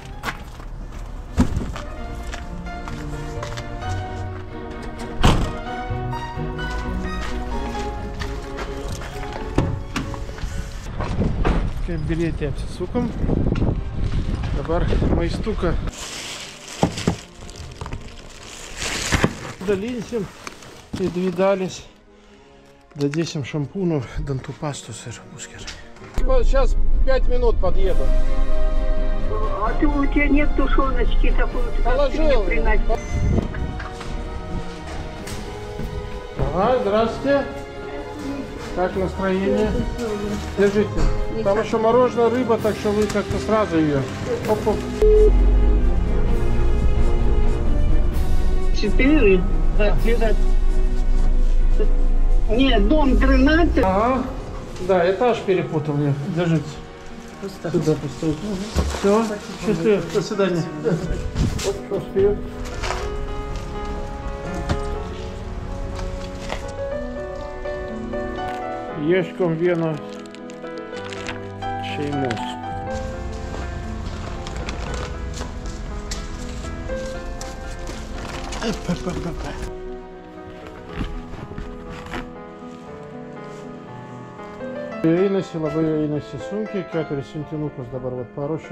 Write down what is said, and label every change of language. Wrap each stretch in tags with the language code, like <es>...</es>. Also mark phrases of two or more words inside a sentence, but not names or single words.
<lt>Kaip bilietį apsisukom, dabar maistuką dalinsim į dvi dalis, dadėsim šampūnų, dantų pastos ir bus gerai.</lt> <ru>Сейчас 5 минут подъеду. А ты, у тебя нет тушеночки такой? Положил. Ага, здравствуйте. Как настроение? Держите. Там еще мороженое, рыба, так что вы как-то сразу ее. Оп-оп. 4. Нет, дом 13. Ага. Да, этаж перепутал я. Держите. Сюда поставить. Все, счастливо. До свидания. Вот, что успею.</ru> <lt>Ieškom vienos šeimos. Einasi, labai einasi sunkiai, 4 siuntinukus dabar vat paruošiau.</lt>